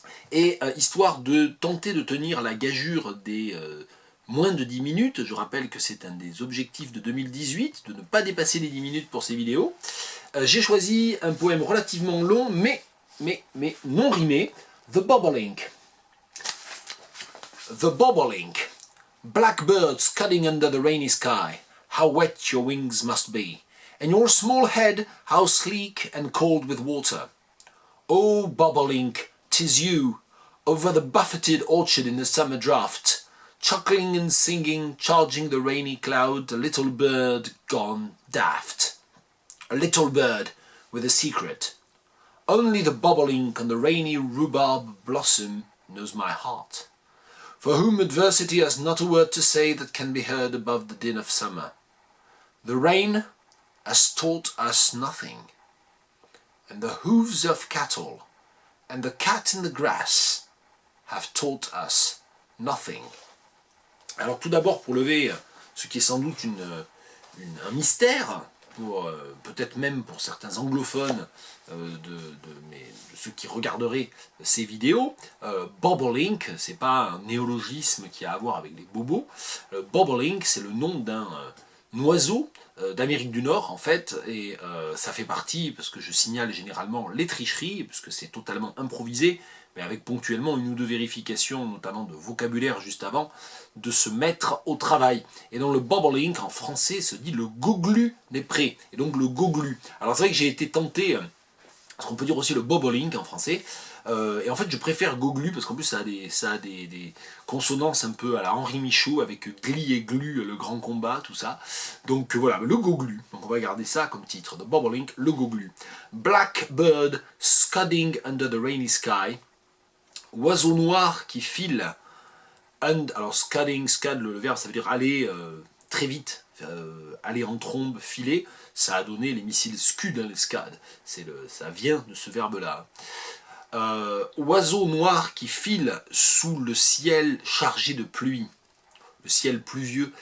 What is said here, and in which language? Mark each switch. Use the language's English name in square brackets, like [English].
[French] Et histoire de tenter de tenir la gageure des moins de 10 minutes, je rappelle que c'est un des objectifs de 2018, de ne pas dépasser les 10 minutes pour ces vidéos, j'ai choisi un poème relativement long, mais non rimé, The Bobolink. [English] The Bobolink. Blackbird scudding under the rainy sky, how wet your wings must be. And your small head, how sleek and cold with water. Oh, bobolink, 'tis you, over the buffeted orchard in the summer draught, chuckling and singing, charging the rainy cloud, a little bird gone daft. A little bird with a secret. Only the bobolink on the rainy rhubarb blossom knows my heart, for whom adversity has not a word to say that can be heard above the din of summer. The rain has taught us nothing, and the hooves of cattle and the cat in the grass have taught us nothing. [French] Alors tout d'abord, pour lever ce qui est sans doute un mystère, peut-être même pour certains anglophones de ceux qui regarderaient ces vidéos, bobolink, c'est pas un néologisme qui a à voir avec les bobos. Bobolink, c'est le nom d'un oiseau d'Amérique du Nord en fait, et ça fait partie, parce que je signale généralement les tricheries, parce que c'est totalement improvisé, mais avec ponctuellement une ou deux vérifications, notamment de vocabulaire juste avant, de se mettre au travail. Et donc le bobolink en français se dit le goglu des prés, et donc le goglu. Alors c'est vrai que j'ai été tenté, parce qu'on peut dire aussi le bobolink en français, et en fait je préfère goglu parce qu'en plus ça a des consonances un peu à la Henri Michaud avec gli et glu, le grand combat, tout ça. Donc voilà, le goglu. Donc on va garder ça comme titre, The Bobolink, le goglu. [English] Blackbird scudding under the rainy sky. [French] Oiseau noir qui file. Alors scudding, scud, le verbe ça veut dire aller très vite, aller en trombe, filer. Ça a donné les missiles Scud, les Scud. Ça vient de ce verbe-là. Oiseau noir qui file sous le ciel chargé de pluie. Le ciel pluvieux.